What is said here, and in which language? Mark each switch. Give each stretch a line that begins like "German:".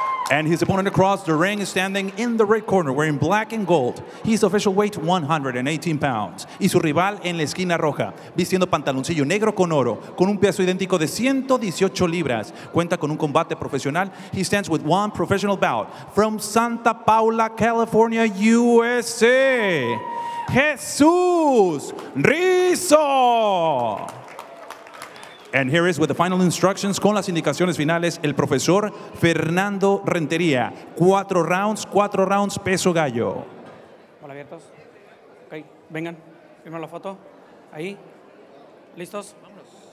English: And his opponent across the ring is standing in the red corner, wearing black and gold. His official weight, 118 pounds.
Spanish: Y su rival en la esquina roja, vistiendo pantaloncillo negro con oro, con un peso idéntico de 118 libras. Cuenta con un combate profesional.
English: He stands with 1 professional bout from Santa Paula, California, USA. Jesús Rizzo. And here is with the final instructions,
Spanish: con las indicaciones finales,
English: el profesor Fernando Rentería.
Spanish: 4 rounds, peso gallo. Hola, abiertos. Ok, vengan, firmen la foto. Ahí. ¿Listos? Vámonos.